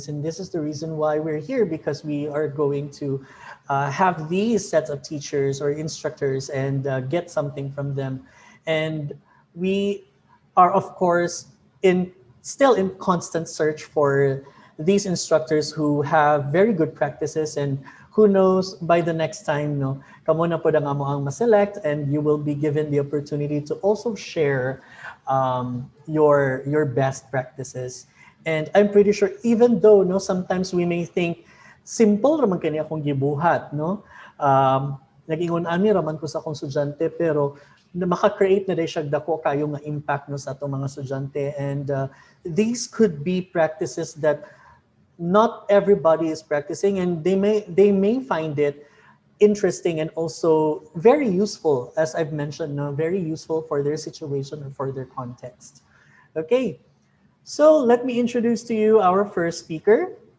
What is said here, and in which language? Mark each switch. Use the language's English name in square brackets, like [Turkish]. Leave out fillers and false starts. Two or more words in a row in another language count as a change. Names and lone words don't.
[English] And this is the reason why we're here, because we are going to have these sets of teachers or instructors and get something from them. And we are, of course, in still in constant search for these instructors who have very good practices, and who knows, by the next time, no, [Cebuano] kamo na po ang amo ang ma-select, [English] and you will be given the opportunity to also share your best practices. And I'm pretty sure, even though no, sometimes we may think [Cebuano] simple raman kani akong gibuhat, no, nag-ingon ani raman ko sa akong estudyante, pero na maka-create na day siya dako kayo nga impact no sa atong mga estudyante. [English] And these could be practices that not everybody is practicing, and they may find it interesting and also very useful, as I've mentioned, no, very useful for their situation or for their context. Okay, so let me introduce to you our first speaker.